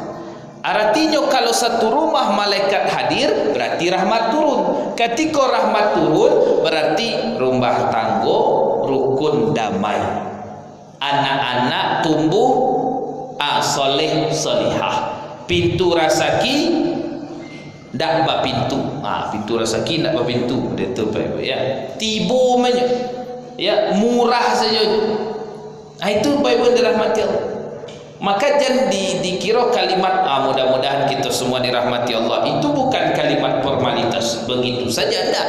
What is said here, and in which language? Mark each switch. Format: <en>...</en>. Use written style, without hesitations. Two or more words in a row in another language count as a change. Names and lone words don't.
<id>Artinya kalau satu rumah malaikat hadir, berarti rahmat turun. Ketika rahmat turun, berarti rumah tangga rukun damai. Anak-anak tumbuh soleh solihah.</id> <min>Pintu rasaki ndak ba pintu. Pintu rasaki ndak ba pintu.</min> <id>Itu Pak Ibu ya.</id> <min>Tibo menyo.</min> <id>Ya, murah saja. Itu Pak Ibu dirahmati Allah. Maka jangan dikira kalimat mudah-mudahan kita semua dirahmati Allah itu bukan kalimat formalitas begitu saja, enggak.</id>